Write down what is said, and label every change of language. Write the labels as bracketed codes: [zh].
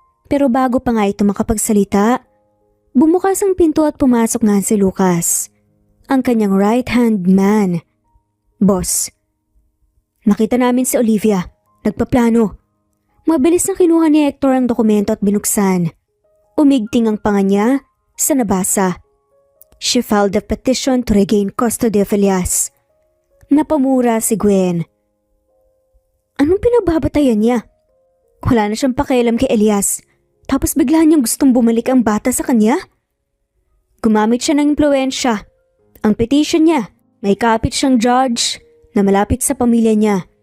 [tl] Pero bago pa nga ito makapagsalita, bumukas ang pinto at pumasok nga si Lucas, ang kanyang right-hand man. Boss, nakita namin si Olivia. Nagpaplano. Mabilis na kinuha ni Hector ang dokumento at binuksan. Umigting ang panga niya sa nabasa. [en] She filed a petition to regain custody of Elias. [tl] Napamura si Gwen. Anong pinagbabatayan niya? Wala na siyang pakialam kay Elias. Tapos bigla niyang gustong bumalik ang bata sa kanya? Gumamit siya ng impluensya. Ang petition niya, may kapit siyang judge na malapit sa pamilya niya.